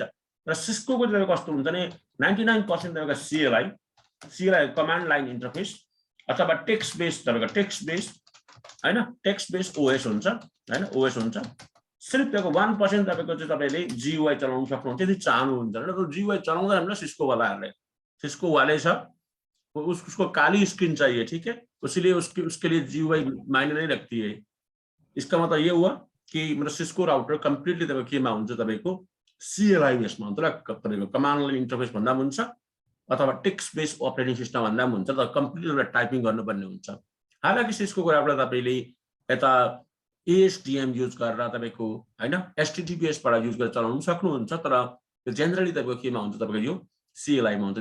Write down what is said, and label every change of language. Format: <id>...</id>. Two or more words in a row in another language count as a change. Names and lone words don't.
<ne>र सिस्कोको चाहिँ कस्तो हुन्छ भने 99% तपाईँको</ne> <en>CLI command line interface</en> <ne>अथवा</ne> <en>text base,</en> <ne>तपाईँको</ne> <en>text base</en> <ne>हैन,</ne> <en>text base OS</en> <ne>हुन्छ हैन, ओएस हुन्छ। सिर्फ तपाईँको 1% तपाईँको चाहिँ तपाईँले जीयुआई चलाउन सक्नुहुन्छ यदि चाहनुहुन्छ र जीयुआई चलाउँदैन ल सिस्कोवालाहरूले,</ne> <hi>सिस्को वाले छ उसको काली स्क्रीन चाहिए, ठीक है, उसलिए उसके लिए जीयुआई मायने नहीं रखती है। इसका मतलब ये हुआ कि मतलब</hi> <ne>सिस्को राउटर कम्प्लिटली तपाईँको केमा हुन्छ, तपाईँको सिएलआई बेसमा हुन्छ र तपाईँको</ne> <en>command line interface</en> <ne>भन्दा पनि हुन्छ अथवा</ne> <en>text base operating system</en> <ne>भन्दा पनि हुन्छ, तर</ne> <en>completely typing</en> <ne>गर्नुपर्ने हुन्छ। हालाकि सिस्कोको राउटर तपाईँले यता एएसडिएम युज गरेर तपाईँको हैन एचटिटिपिएसबाट युज गरेर चलाउन सक्नुहुन्छ, तर जेनरली तपाईँको केमा हुन्छ, तपाईँको यो सिएलआईमा हुन्छ।</ne>